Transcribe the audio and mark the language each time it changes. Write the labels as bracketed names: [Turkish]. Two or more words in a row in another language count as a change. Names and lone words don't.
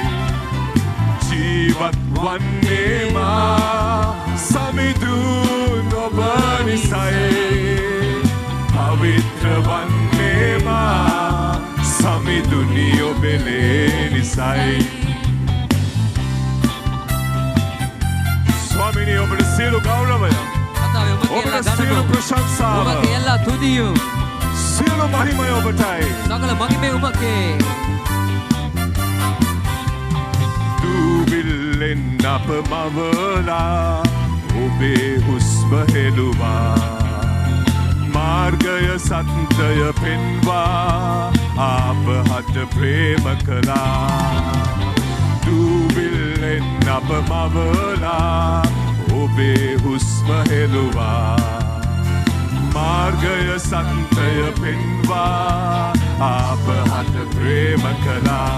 [Sinhala] ජීවත් වන්නේ මා සමිඳුන් ඔබ නිසයි පවිත්‍ර වන්නේ මා සමිඳුනි ඔබේ ලේ නිසයි ස්වාමිනී ඔබට සියලු ගෞරවය ඔබට සියලු ප්‍රශංසාව [Tamil] உமக்கு எல்லா துதியும் [Sinhala] සියලු මහිමය ඔබටයි [Tamil] சகல மகிமை உமக்கே [Sinhala] දූවිල්ලෙන් අප මවලා ඔබේ හුස්ම හෙළුවා මාර්ගය සත්‍යය පෙන්වා අපහට ප්‍රේම කළා දූවිල්ලෙන් අප මවලා ඔබේ හුස්ම හෙළුවා මාර්ගය සත්‍යය පෙන්වා අපහට ප්‍රේම කළා